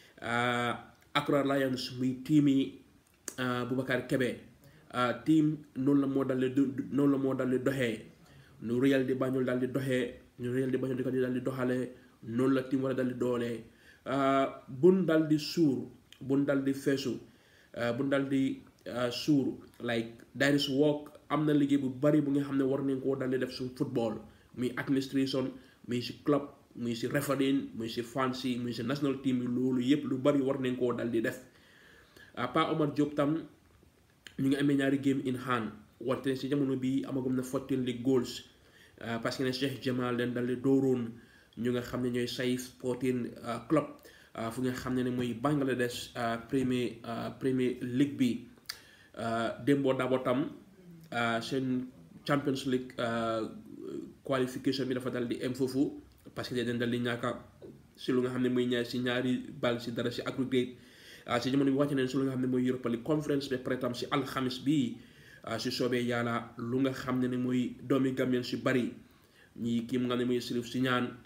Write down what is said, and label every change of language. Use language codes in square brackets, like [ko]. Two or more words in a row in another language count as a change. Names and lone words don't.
[wo] Accra Lions muy team yi Boubacar Kebe team noonu la moo dal di doxee nu Real di Banjul dal di doxee nu Real di Banjul di ko dal di doxalee noonu la team war a dal di doolee bun dal di suur bun dal di feesu bun dal di suur [en] like there is work [wo] am na liggéey bu bari bu nga xam ne war nañ koo dal di def suñ football muy administration muy si club muy si refereeing muy si fans yi muy si [en] national team [wo] yi loolu yëpp lu bari war nañ koo dal di def Pa Omar Diop tam ñu ngi amee ñaari [en] game in hand [wo] wante si jamono bi amagum na 14 league goals parce que ne Cheikh Jamal leen dal di dooroon ñu nga xam ne ñooy Saif Sporting club fu nga xam ne mooy Bangladesh premier league bi Dembo Dabo tam seen Champions League qualification bi dafa dal di am foofu parce que dañ dal di ñàkka si lu nga xam ne mooy ñaari bal si dara si aggregate si jamono bi wàcce neen si lu nga xam ne mooy Europa League Conference ba pare tam si alxamis bi si soobee yàlla lu nga xam ne mooy doomi Gambien si bari ñi kii mu nga xam ne mooy Sirif Siñaan